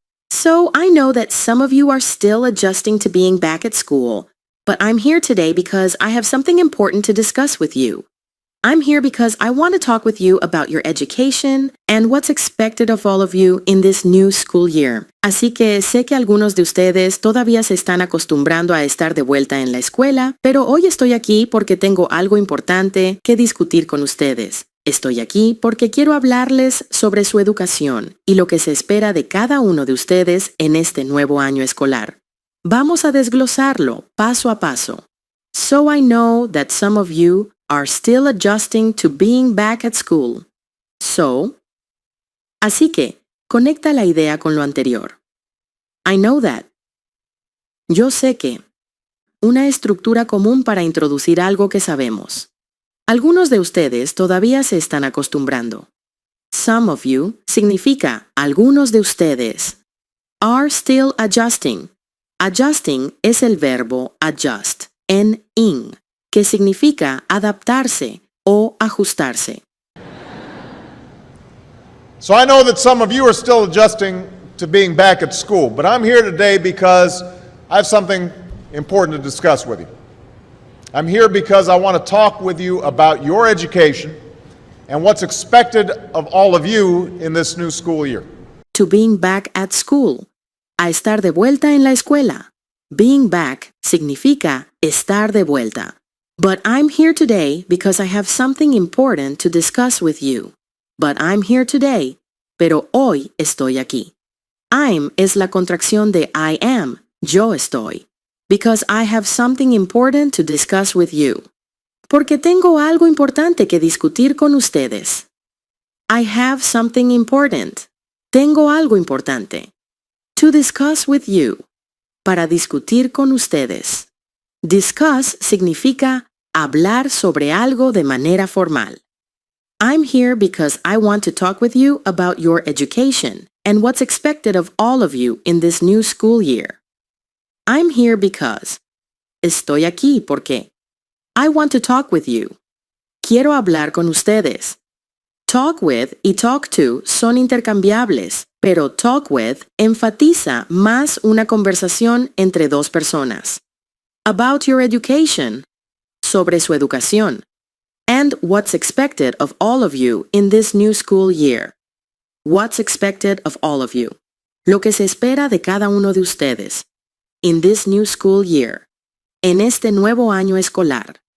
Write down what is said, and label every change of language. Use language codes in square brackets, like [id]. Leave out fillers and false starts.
[en] So I know that some of you are still adjusting to being back at school, but I'm here today because I have something important to discuss with you. I'm here because I want to talk with you about your education and what's expected of all of you in this new school year. [es] Así que sé que algunos de ustedes todavía se están acostumbrando a estar de vuelta en la escuela, pero hoy estoy aquí porque tengo algo importante que discutir con ustedes. Estoy aquí porque quiero hablarles sobre su educación y lo que se espera de cada uno de ustedes en este nuevo año escolar. Vamos a desglosarlo paso a paso. [en] So I know that some of you are still adjusting to being back at school. [es] Así que, conecta la idea con lo anterior. [en] I know that. [es] Yo sé que. Una estructura común para introducir algo que sabemos. Algunos de ustedes todavía se están acostumbrando. [en] Some of you [es] significa algunos de ustedes. [en] Are still adjusting. [es] Adjusting es el verbo adjust, en ing, que significa adaptarse o ajustarse. [en] So I know that some of you are still adjusting to being back at school, but I'm here today because I have something important to discuss with you. I'm here because I want to talk with you about your education and what's expected of all of you in this new school year. To being back at school. [es] A estar de vuelta en la escuela. [en] Being back [es] significa estar de vuelta. [en] But I'm here today because I have something important to discuss with you. But I'm here today, [es] pero hoy estoy aquí. I'm es la contracción de [en] I am, [es] yo estoy. [en] Because I have something important to discuss with you. [es] Porque tengo algo importante que discutir con ustedes. [en] I have something important. [es] Tengo algo importante. [en] To discuss with you. [es] Para discutir con ustedes. Discuss significa hablar sobre algo de manera formal. [en] I'm here because I want to talk with you about your education and what's expected of all of you in this new school year. I'm here because. [es] Estoy aquí porque. [en] I want to talk with you. [es] Quiero hablar con ustedes. [en] Talk with [es] y [en] talk to [es] son intercambiables, pero [en] talk with [es] enfatiza más una conversación entre dos personas. [en] About your education, [es] sobre su educación, [en] and what's expected of all of you in this new school year. What's expected of all of you. [es] Lo que se espera de cada uno de ustedes. [en] In this new school year. [es] En este nuevo año escolar.